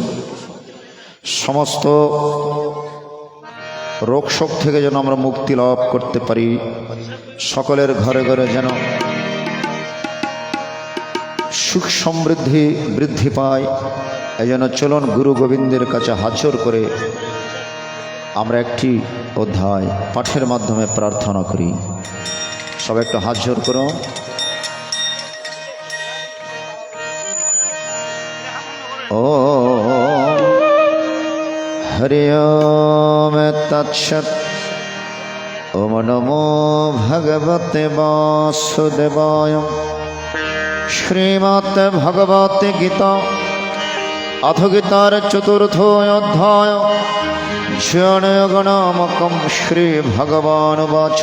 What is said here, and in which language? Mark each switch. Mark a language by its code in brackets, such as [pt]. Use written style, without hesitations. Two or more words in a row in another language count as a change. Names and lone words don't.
[bn] সমস্ত রোগ শোক থেকে যেন আমরা মুক্তি লাভ করতে পারি, সকলের ঘরে ঘরে যেন সুখ সমৃদ্ধি বৃদ্ধি পায়, এই জন্য চলুন গুরু গোবিন্দের কাছে হাজর করে আমরা একটি অধ্যায় পাঠের মাধ্যমে প্রার্থনা করি। সবাই একটু হাজর করুন। [sa] ও হরি ওম তৎসৎ। ওম নমো ভগবতে বাসুদেবায়। শ্রীমদ্ ভগবতে গীতা अथ गीतार चतुर्थो अध्याय जनयोगनामकं श्री भगवान वाच।